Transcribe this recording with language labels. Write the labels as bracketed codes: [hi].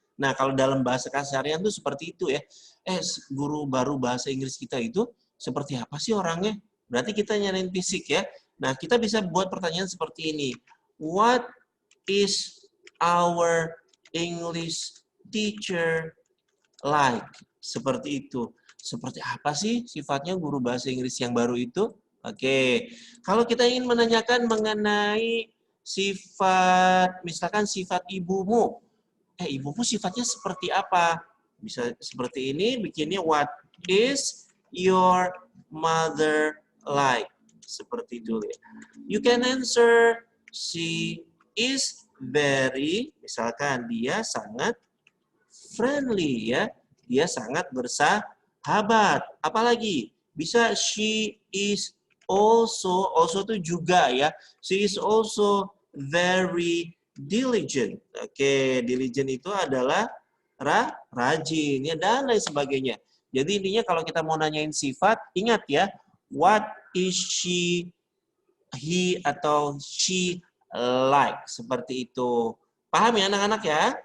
[id] Nah, kalau dalam bahasa keseharian tuh seperti itu ya. Guru baru bahasa Inggris kita itu seperti apa sih orangnya? Berarti kita nyariin fisik ya. Nah, kita bisa buat pertanyaan seperti ini. [en] What is our English teacher like? [id] Seperti itu. Seperti apa sih sifatnya guru bahasa Inggris yang baru itu? Oke, kalau kita ingin menanyakan mengenai sifat, misalkan sifat ibumu, ibumu sifatnya seperti apa? Bisa seperti ini, bikinnya [en] what is your mother like? [id] Seperti itu. [en] You can answer she is very, [id] misalkan dia sangat friendly ya, dia sangat bersahabat. Apalagi bisa she is also itu juga ya. [en] She is also very diligent. [id] Oke, diligent itu adalah rajin ya dan lain sebagainya. Jadi intinya kalau kita mau nanyain sifat, ingat ya, [en] what is she, he atau she like [id] seperti itu. Paham ya anak-anak ya?